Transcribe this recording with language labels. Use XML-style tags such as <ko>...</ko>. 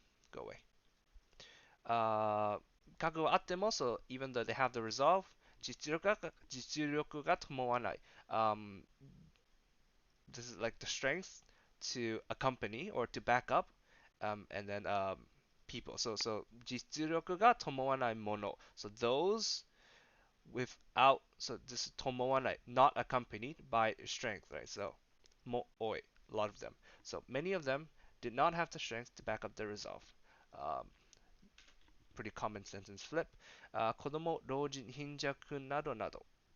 <en>Go away.</en> <ja>覚悟はあってもそう。</ja> <en>Even though they have the resolve,</en> <ja>実力が伴わない。</ja> <en>This is like the strength to accompany or to back up, and then people.</en> <ja>So 実力が伴わないもの.</ja> <en>So those without, so this is 伴わない, not accompanied by strength, right? So</en> <ja>も多い,</ja> <en>a lot of them. So many of them did not have the strength to back up their resolve. Pretty common sentence flip.</en> <ja>子供、老人、貧弱などなど.</ja>